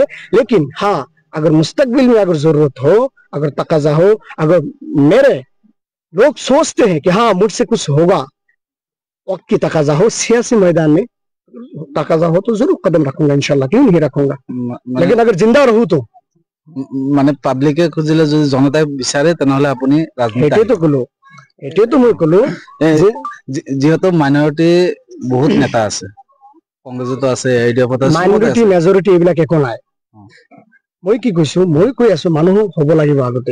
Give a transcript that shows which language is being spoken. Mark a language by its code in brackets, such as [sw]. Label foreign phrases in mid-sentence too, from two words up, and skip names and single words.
[hi] लेकिन हाँ, अगर मुस्तकबिल में अगर जरूरत हो, अगर तकाजा हो, अगर मेरे लोग सोचते हैं कि हाँ मुझसे कुछ होगा, वक्त की तकाजा हो, सियासी मैदान में तकाजा हो, तो जरूर कदम रखूंगा, इंशाल्लाह, क्यों नहीं रखूंगा। लेकिन अगर जिंदा रहूं तो [as] মানে পাব্লিকে খুজিলে, যদি জনতাই বিচাৰে, তেনেহলে আপুনি এটাই তো মই কলো যিহেতু মাইনৰিটি বহুত নেতা আছে, কংগ্ৰেছতো আছে, এডিএফত আছে, মাইনৰিটি মেজৰিটি এইবিলাক একো নাই। মই কি কৈছো, মই কৈ আছো মানুহ হ'ব লাগিব আগতে।